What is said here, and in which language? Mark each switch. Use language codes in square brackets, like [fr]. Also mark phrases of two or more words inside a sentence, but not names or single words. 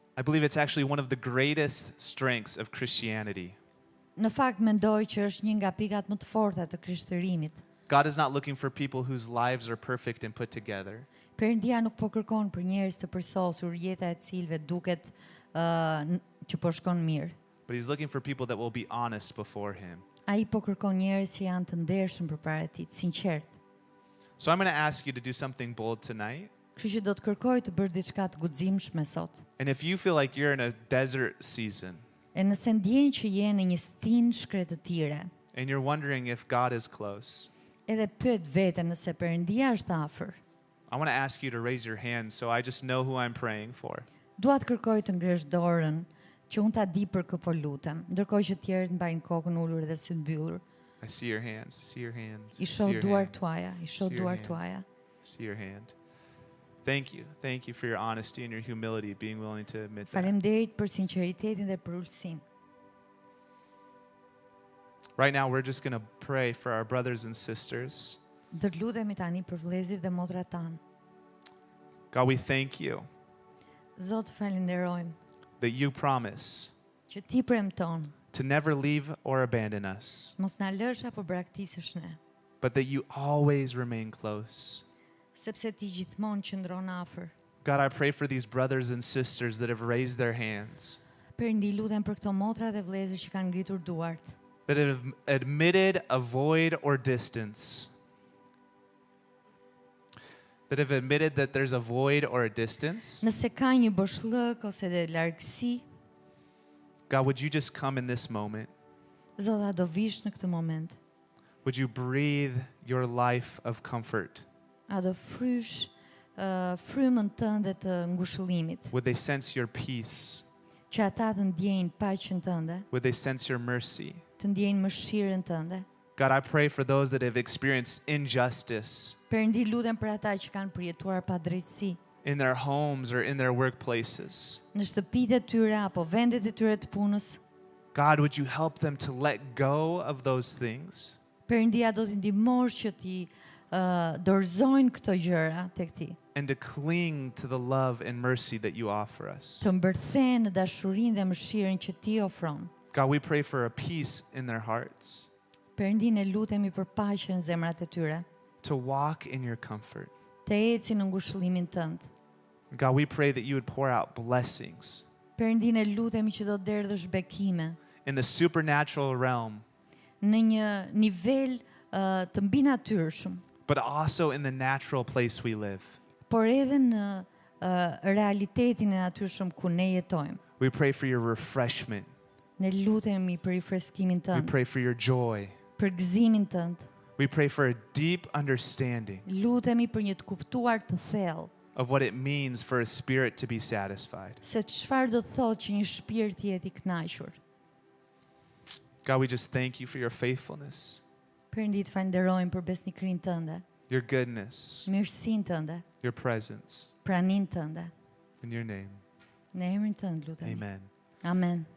[en] I believe it's actually one of the greatest strengths of Christianity. [sq] Në fakt mendoj që është një nga pikat më të forta të krishterimit. [en] God is not looking for people whose lives are perfect and put together. [sq] Perëndia nuk po kërkon për njerëz të përsosur, jeta e cilëve duket që po shkon mirë. [en] But He's looking for people that will be honest before Him. [sq] Ai po kërkon njerëz që janë të ndershëm përpara Tij, të sinqert. [en] So I'm going to ask you to do something bold tonight. [sq] Kështu që do të kërkoj të bësh diçka të guximshme sot. [en] And if you feel like you're in a desert season [sq] E nëse ndjen që je në një stin shkretëtire, [en] and you're wondering if God is close, [sq] edhe pyet veten nëse Perëndia është afër, [en] I want to ask you to raise your hand so I just know who I'm praying for. [sq] dua të kërkoj të ngresh dorën që unë ta di për kë po lutem, ndërkohë që tjerët mbajnë kokën ulur dhe sy mbyllur. [en] I see your hands. See your hands. I see [sq] shoh [en] your [sq] duart [en] hand. [sq] tuaja, I shoh [en] See your [sq] duart [en] hand. [sq] tuaja. [en] See your hand. Thank you. Thank you for your honesty and your humility, being willing to admit that. [sq] Faleminderit për sinqeritetin dhe për ulësinë. [en] Right now, we're just going to pray for our brothers and sisters. [sq] Do të lutemi tani për vëllezërit dhe motrat tanë. [en] God, we thank you [sq] Zot, falenderojmë [en] that you promise [sq] që ti premton, [en] to never leave or abandon us, [sq] mos na lësh apo braktisësh ne, [en] but that you always remain close. [sq] sepse ti gjithmonë qëndron afër. [en] God, I pray for these brothers and sisters that have raised their hands, [sq] Perëndi, lutem për këto motra dhe vëllezër që kanë ngritur duart, [en] that have admitted a void or distance, that have admitted that there's a void or a distance. [sq] nëse ka një boshllëk ose dhe largësi, [en] God, would you just come in this moment? [sq] Zot, a do vish në këtë moment, [en] Would you breathe your life of comfort? [sq] a do frysh frymën tënde të ngushëllimit, [en] Would they sense your peace? [sq] që ata të ndjejnë paqen tënde, [en] Would they sense your mercy? [sq] të ndjejnë mëshirën tënde. [en] God, I pray for those that have experienced injustice [sq] Perëndi, lutem për ata që kanë përjetuar padrejtësi [en] in their homes or in their workplaces. [sq] në shtëpitë e tyre apo vendet e tyre të punës. [en] God, would you help them to let go of those things? [sq] Perëndia, do t'i ndihmosh që ti dorëzojnë këto gjëra tek ti, [en] And to cling to the love and mercy that you offer us. [sq] të mbërthehen në dashurinë dhe mëshirën që ti ofron. [en] God, we pray for a peace in their hearts, [sq] Perëndin e lutemi për paqe në zemrat e tyre, [en] to walk in your comfort. [sq] të ecin në ngushëllimin tënd. [en] God, we pray that you would pour out blessings [sq] Perëndin e lutemi që do të derdhësh bekime [en] in the supernatural realm, [sq] në një nivel të mbinatyrshëm, [en] but also in the natural place we live. [sq] por edhe në realitetin e natyrshëm ku ne jetojmë. [en] We pray for your refreshment. [sq] Ne lutemi për rifreskimin [en] We [sq] tënd, [en] pray for your joy. [sq] për gëzimin tënd. [en] We pray for a deep understanding [sq] Lutemi për një të kuptuar të thellë [en] of what it means for a spirit to be satisfied. [sq] se çfarë do të thotë që një shpirt jetë i kënaqur. [en] God, we just thank you for your faithfulness, [sq] Perëndi, të falenderojmë për besnikërinë tënde, [en] your goodness, [sq] mirësinë tënde, [en] your presence. [sq] praninë tënde. [en] In your name, [sq] Në emrin tënd lutemi. [en] amen. [sq] Amen.